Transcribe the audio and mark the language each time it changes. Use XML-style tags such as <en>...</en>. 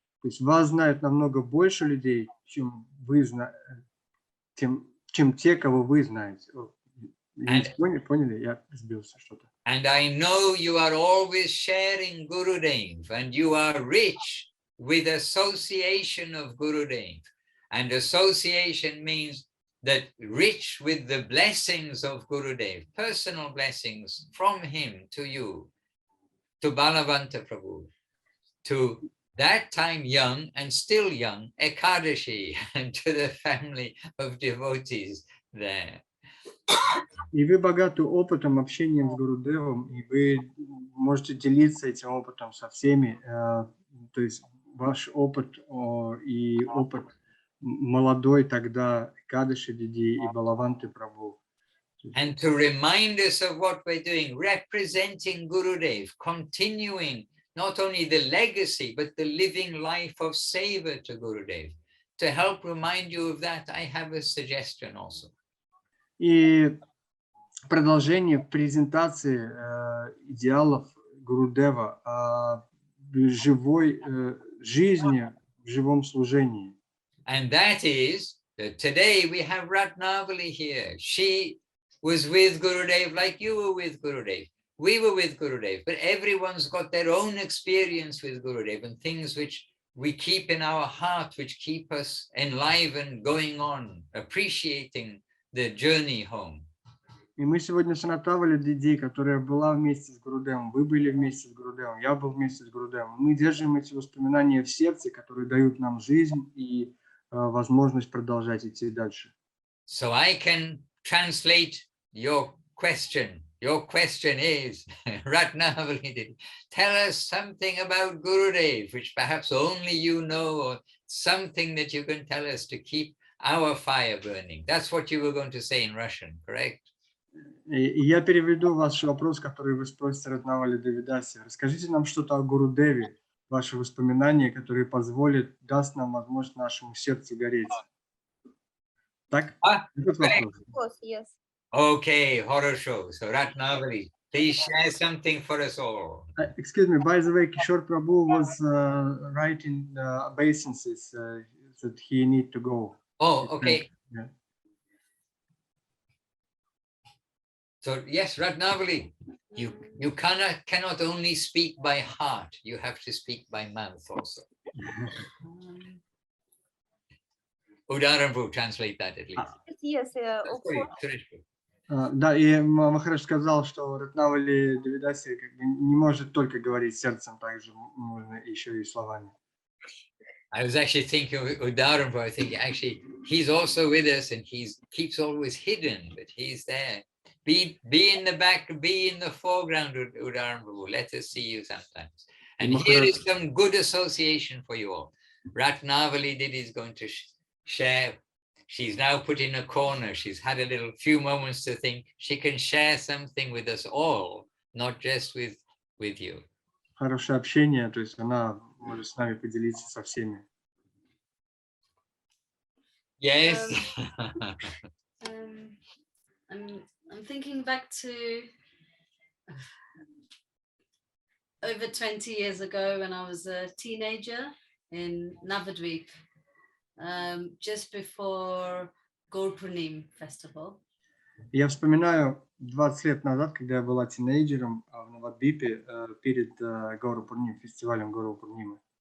<ru>То есть вас знают намного больше людей, чем те, кого вы знаете. Поняли? Я сбился что-то.</ru> <en>And I know you are always sharing Gurudev, and you are rich with association of Gurudev. And association means that rich with the blessings of Gurudev, personal blessings from him to you, to Balavanta Prabhu, to that time young and still young Ekadashi, and to the family of devotees there.</en> <ru>И вы богаты опытом, общением с Гурудевом, и вы можете делиться этим опытом со всеми. То есть ваш опыт и опыт молодой тогда Экадаши Диди и Балаванты Прабху.</ru> <en>And to remind us of what we're doing, representing Gurudev, continuing not only the legacy, but the living life of seva to Gurudev. To help remind you of that, I have a suggestion also.</en> <ru>И продолжение презентации идеалов Гурудева, живой жизни, в живом служении.</ru> <en>And that is that today we have Ratnavali here. She was with Gurudev like you were with Gurudev. We were with Gurudev, but everyone's got their own experience with Gurudev and things which we keep in our heart, which keep us enlivened, going on, appreciating the journey home.</en> <ru>И мы сегодня с Ратнавали Диди, которая была вместе с Гурудевом, вы были вместе с Гурудевом, я был вместе с Гурудевом. Мы держим эти воспоминания в сердце, которые дают нам жизнь и возможность продолжать идти дальше.</ru> <en>So I can translate your question. Your question is, Ratnavali, tell us something about Gurudev, which perhaps only you know, or something that you can tell us to keep our fire burning. That's what you were going to say in Russian, correct?</en> <ru>И я переведу ваш вопрос, который вы спросите Ратнавали Девидаси. Расскажите нам что-то о Гурудеве, ваши воспоминания, которые позволят, даст нам возможность нашему сердцу гореть. Так? Этот вопрос.</ru> <en>Yes. Okay, horror show. So Ratnavali, please share something for us all. Excuse me, by the way, Kishore Prabhu was writing obeisances that he need to go. Oh, okay. Yeah. So yes, Ratnavali, you cannot only speak by heart, you have to speak by mouth also. Udaran translate that at least. Yes, of course.</en> <ru>Да, и Махарадж сказал, что Ратнавали Девидаси как бы не может только говорить сердцем, также нужно еще и словами.</ru> <en>I was actually thinking of Udaran, I think actually he's also with us and keeps always hidden, but he's there. Be in the back, be in the foreground, Udaran. Let us see you sometimes. And here is some good association for you all. Ratnavali Didi is going to share. She's now put in a corner. She's had a few moments to think. She can share something with us all, not just with you.</en> <ru>Хорошее общение, то есть она может с нами поделиться со всеми.</ru> <en>Yes. I'm thinking back to over 20 years ago when I was a teenager in Navadvip, just before Gaur Purnima festival.</en> <ru>Я вспоминаю 20 лет назад, когда я была тинейджером в Навадвипе перед Gaur Purnima, фестивалем Gaur Purnima.</ru>